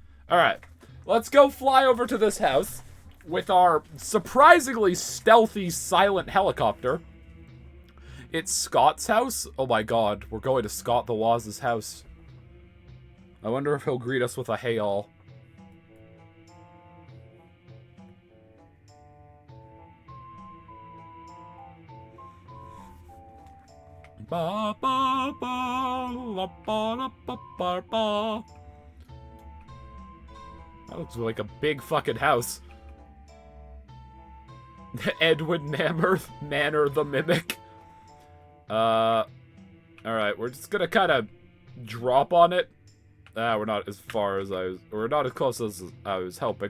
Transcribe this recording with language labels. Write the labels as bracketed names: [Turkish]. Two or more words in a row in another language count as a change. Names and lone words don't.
[English] Alright. Let's go fly over to this house with our surprisingly stealthy, silent helicopter. It's Scott's house? Oh my god, we're going to Scott the Waz's house. I wonder if he'll greet us with a hey all. Ba ba ba la ba la ba ba ba. That looks like a big fucking house. Edwin Nanner the Mimic. Alright, we're just gonna kind of drop on it. We're not as far as we're not as close as I was hoping.